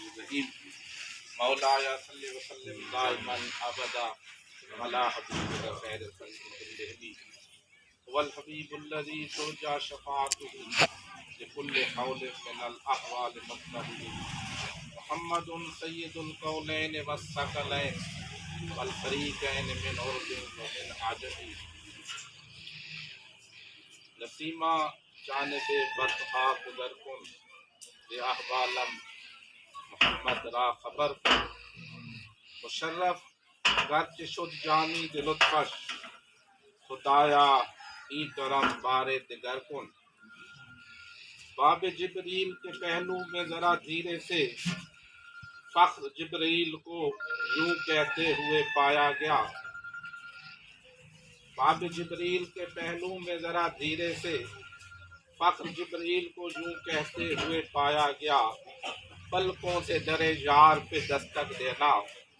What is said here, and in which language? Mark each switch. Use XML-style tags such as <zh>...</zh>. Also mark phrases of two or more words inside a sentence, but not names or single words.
<ar>الرحيم مولاي صل وسلم دائما أبدا على حبيبك خير الخلق كلهم هو الحبيب الذي ترجى شفاعته لكل حول من الأحوال مقتضي محمد سيد الكونين والثقلين والفريقين من عرب ومن عجم</ar> <fa>نسیمہ جانب برتہا گزر کن بے احوالم محمد را خبر کن مشرف گرچہ شد جانی دلطفش خدایا ای کرم بار دگر کن</fa> <ur>باب جبریل کے پہلو میں ذرا دھیرے سے فخر جبریل کو یوں کہتے ہوئے پایا گیا باب جبریل کے پہلو میں ذرا دھیرے سے فخر جبریل کو یوں کہتے ہوئے پایا گیا پلکوں سے درے یار پہ دستک دینا</ur>